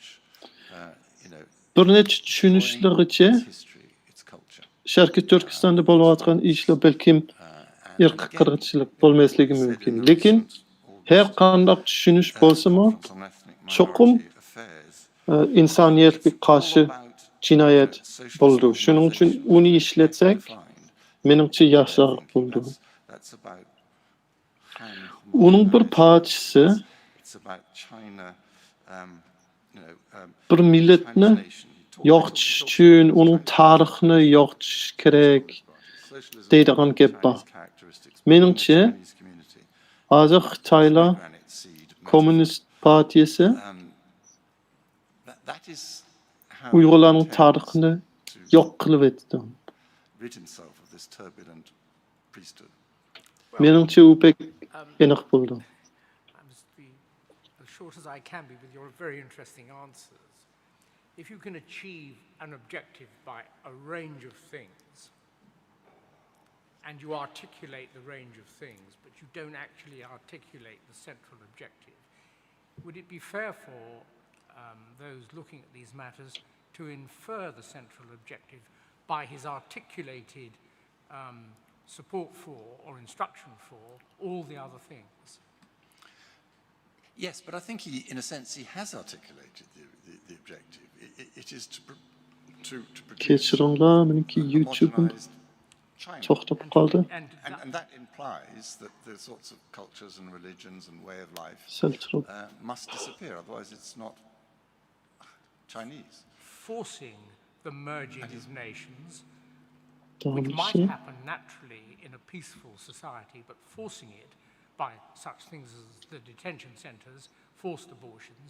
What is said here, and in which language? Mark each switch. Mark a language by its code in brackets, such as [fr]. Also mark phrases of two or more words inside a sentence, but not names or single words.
[en] You know, [uz] Bir necha tushunishligicha [en] its history, its culture. [uz] Sharqiy Turkistonda bo'layotgan ishlar balkim irqi qirg'inchilik bo'lmasligi mumkin. Lekin har qanday tushunish bo'lsa-mu, cho'qim insoniyatga qarshi jinoyat bo'ldi. Shuning uchun uni ishlatsak, meningcha yaxshiroq bo'ldi. [en] That's about [uz] Uning bir parchasi [en] it's about China, [uz] bir millatni yo'qotish uchun uning tarixini yo'qotish kerak deydigan gap bor. Meningcha hozir Xitoylar Kommunist partiyasi [en] that is how [uz] Uyg'urlarning [en] he [uz] tarixini [en] intends [uz] yo'q qilib etdi. [en] to rid himself of this turbulent priesthood. [uz] Meningcha u pek aniq bo'ldi. [en] I must be as short as I can be with your very interesting answers. If you can achieve an objective by a range of things, and you articulate the range of things, but you don't actually articulate the central objective, would it be fair for those looking at these matters to infer the central objective by his articulated support for or instruction for all the other things? Yes, but I think in a sense, he has articulated the objective. It is to produce [uz] Kechiringlar, meniki [en] a [uz] YouTube'im [en] modernized China. [uz] to'xtab qoldi. [en] And that implies that the sorts of cultures and religions and way of life [uz] Sal turib. [en] must disappear, otherwise it's not Chinese. Forcing the merging of nations, [uz] Davom [en] which might [uz] etishi. [en] happen naturally in a peaceful society, but forcing it by such things as the detention centres, forced abortions,